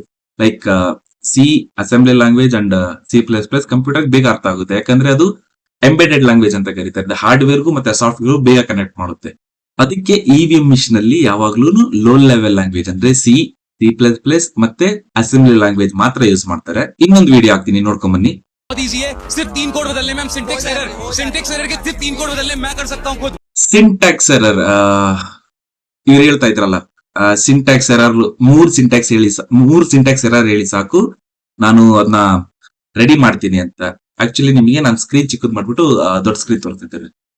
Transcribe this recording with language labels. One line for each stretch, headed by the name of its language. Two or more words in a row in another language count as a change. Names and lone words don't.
English: like C assembly language and C++ computer
Kannada: ಬೇಗ ಅರ್ಥ ಆಗುತ್ತೆ, ಯಾಕಂದ್ರೆ ಅದು
English: embedded language
Kannada: ಅಂತ ಕರೀತಾರೆ. ಹಾರ್ಡ್ವೇರ್ಗೂ ಮತ್ತೆ ಸಾಫ್ಟ್ವೇರ್ ಬೇಗ ಕನೆಕ್ಟ್ ಮಾಡುತ್ತೆ. ಅದಕ್ಕೆ
English: EVM machine
Kannada: ಅಲ್ಲಿ ಯಾವಾಗ್ಲೂ
English: low level language
Kannada: ಅಂದ್ರೆ C++ ಮತ್ತೆ
English: assembly language
Kannada: ಮಾತ್ರ ಯೂಸ್ ಮಾಡ್ತಾರೆ. ಇನ್ನೊಂದು ವಿಡಿಯೋ ಹಾಕ್ತೀನಿ, ನೋಡ್ಕೊಂಡ್ ಬನ್ನಿ.
Hindi: बहुत इजी है. सिर्फ 3 कोड बदलने में हम
English: syntax error
Hindi: के सिर्फ 3 कोड बदलने में मैं कर सकता हूँ खुद.
English: syntax error,
Kannada: ಇವ್ರು ಹೇಳ್ತಾ ಇದ್ರಲ್ಲ,
English: syntax error,
Kannada: ಮೂರ್
English: syntax error
Kannada: ಹೇಳಿ ಸಾಕು, ನಾನು ಅದನ್ನ ರೆಡಿ ಮಾಡ್ತೀನಿ ಅಂತ. ಆಕ್ಚುಲಿ ನಿಮಗೆ ನಾನು ಸ್ಕ್ರೀನ್ ಚಿಕ್ಕದ್ ಮಾಡ್ಬಿಟ್ಟು ದೊಡ್ಡ ಸ್ಕ್ರೀನ್ ತೋರಿಸ್ತಿದ್ದೇನೆ.